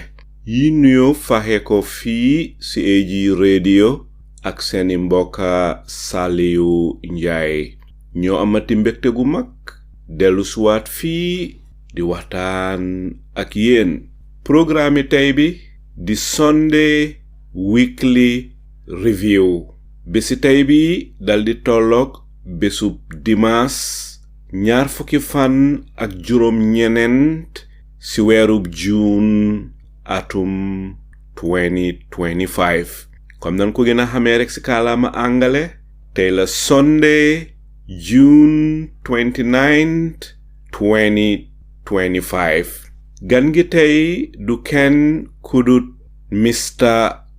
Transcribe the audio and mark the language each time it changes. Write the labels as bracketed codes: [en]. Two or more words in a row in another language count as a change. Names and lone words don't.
[wo] yi nuyo faxe ko fii ci AG radio ak seeni mbokka Saliu Njaay ñoo amati mbégte gu mag dellu suwaat fii di waxtaan ak yéen programme tey bi di Sunday weekly review bési tey bi daldi tolloog bésub dimanche 24 ci weerub June atum 2025 comme nan ko gën a xamee rek ci kàllaama angale tey la Sunday June 29 2025 gan gi tey du kenn kudut Mr.